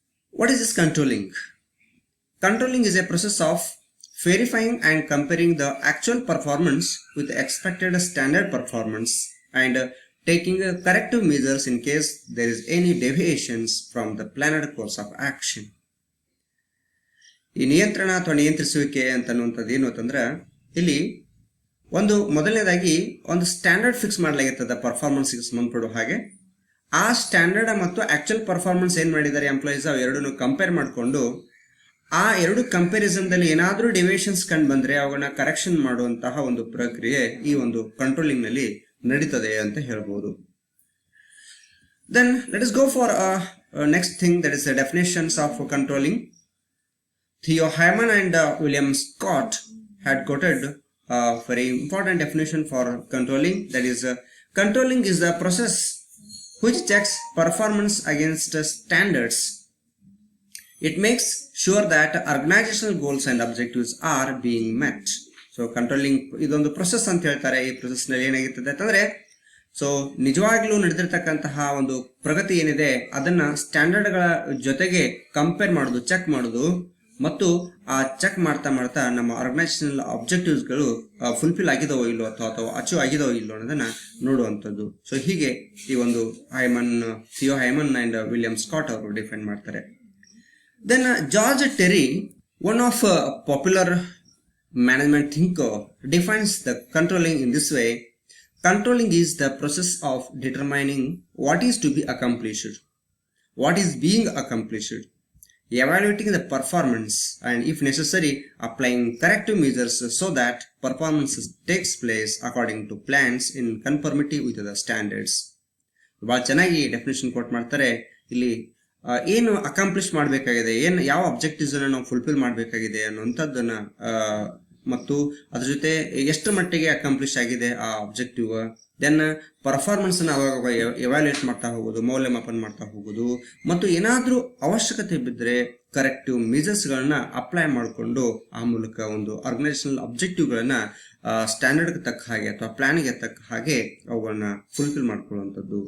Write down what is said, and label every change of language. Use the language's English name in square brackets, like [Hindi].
[English] What is this controlling? Controlling is a process of verifying and comparing the actual performance with the expected standard performance and taking corrective measures in case there is any deviations from the planned course of action. [Kannada] ಈ ನಿಯಂತ್ರಣ ಅಥವಾ ನಿಯಂತ್ರಿಸುವಿಕೆ ಅಂತನ್ನುವಂಥದ್ದು ಏನು ಅಂತಂದ್ರೆ ಇಲ್ಲಿ ಒಂದು ಮೊದಲನೇದಾಗಿ ಒಂದು standard fix ಮಾಡಲಾಗಿರ್ತದೆ ಪರ್ಫಾರ್ಮೆನ್ಸ್ಗೆ ಸಂಬಂಧಪಡುವ ಹಾಗೆ. ಆ ಸ್ಟ್ಯಾಂಡರ್ಡ್ ಮತ್ತು ಆಕ್ಚುಯಲ್ ಪರ್ಫಾರ್ಮೆನ್ಸ್ ಏನು ಮಾಡಿದ್ದಾರೆ ಎಂಪ್ಲಾಯೀಸ್ ಅವೆರಡನ್ನು ಕಂಪೇರ್ ಮಾಡಿಕೊಂಡು ಆ ಎರಡು ಕಂಪ್ಯಾರಿಸನ್ದಲ್ಲಿ ಏನಾದರೂ ಡಿವಿಯೇಷನ್ಸ್ ಕಂಡು ಬಂದರೆ ಅವುಗಳನ್ನ ಕರೆಕ್ಷನ್ ಮಾಡುವಂತಹ ಒಂದು ಪ್ರಕ್ರಿಯೆ ಈ ಒಂದು ಕಂಟ್ರೋಲಿಂಗ್ ನಲ್ಲಿ ನಡೀತದೆ ಅಂತ ಹೇಳ್ಬೋದು. [English] Then let us go for next thing, that is the definitions of controlling. Theo Hyman and William Scott had quoted a very important definition for controlling, that is controlling is the process which checks performance against standards. It makes sure that organizational goals and objectives are being met. [Kannada] So controlling ಇದೊಂದು process ಅಂತ ಹೇಳ್ತಾರೆ. ಈ process ನಲ್ಲಿ ಏನಾಗಿರ್ತದೆ ಅಂತಂದ್ರೆ, so ನಿಜವಾಗ್ಲೂ ನಡೆದಿರ್ತಕ್ಕಂತಹ ಒಂದು ಪ್ರಗತಿ ಏನಿದೆ ಅದನ್ನ ಸ್ಟ್ಯಾಂಡರ್ಡ್ಗಳ ಜೊತೆಗೆ ಕಂಪೇರ್ ಮಾಡೋದು, ಚೆಕ್ ಮಾಡೋದು, ಮತ್ತು ಆ ಚೆಕ್ ಮಾಡ್ತಾ ಮಾಡ್ತಾ ನಮ್ಮ ಆರ್ಗನೈಸೇಷನಲ್ ಆಬ್ಜೆಕ್ಟಿವ್ಸ್ಗಳು ಫುಲ್ಫಿಲ್ ಆಗಿದವೋ ಇಲ್ಲೋ ಅಥವಾ ಅಚೀವ್ ಆಗಿದವೋ ಇಲ್ಲೋ ಅನ್ನೋದನ್ನ ನೋಡುವಂಥದ್ದು. ಸೊ ಹೀಗೆ ಈ ಒಂದು Theo hymen and William Scott ಅವರು ಡಿಫೈನ್ ಮಾಡ್ತಾರೆ. [English] Then George Terry, one of popular management thinker, defines the controlling in this way. Controlling is the process of determining what is to be accomplished, what is being accomplished, evaluating the performance, and if necessary, applying corrective measures so that performance takes place according to plans in conformity with the standards. [Kannada] ಭಾಳ ಚೆನ್ನಾಗಿ definition coat ಮಾಡ್ತಾರೆ. ಇಲ್ಲಿ ಏನು accomplish ಮಾಡಬೇಕಾಗಿದೆ, ಏನು ಯಾವ objectives ಅನ್ನ ನಾವು ಫುಲ್ಫಿಲ್ ಮಾಡಬೇಕಾಗಿದೆ ಅನ್ನುವಂಥದ್ದನ್ನ ಮತ್ತು ಅದ್ರ ಜೊತೆ ಎಷ್ಟು ಮಟ್ಟಿಗೆ ಅಕಾಂಪ್ಲಿಷ್ ಆಗಿದೆ ಆ ಅಬ್ಜೆಕ್ಟಿವ್, ದೆನ್ ಪರ್ಫಾರ್ಮೆನ್ಸ್ ಅನ್ನ ಅವಾಗ ಎವ್ಯಾಲ್ಯೂಯೇಟ್ ಮಾಡ್ತಾ ಹೋಗೋದು, ಮೌಲ್ಯಮಾಪನ ಮಾಡ್ತಾ ಹೋಗೋದು, ಮತ್ತು ಏನಾದ್ರೂ ಅವಶ್ಯಕತೆ ಬಿದ್ದರೆ ಕರೆಕ್ಟಿವ್ ಮೆಜರ್ಸ್ ಗಳನ್ನ ಅಪ್ಲೈ ಮಾಡಿಕೊಂಡು ಆ ಮೂಲಕ ಒಂದು ಆರ್ಗನೈಸೇಷನಲ್ ಅಬ್ಜೆಕ್ಟಿವ್ ಗಳನ್ನ ಸ್ಟ್ಯಾಂಡರ್ಡ್ ತಕ್ಕ ಹಾಗೆ ಅಥವಾ ಪ್ಲಾನ್ಗೆ ತಕ್ಕ ಹಾಗೆ ಅವುಗಳನ್ನ ಫುಲ್ಫಿಲ್ ಮಾಡ್ಕೊಳ್ಳುವಂಥದ್ದು.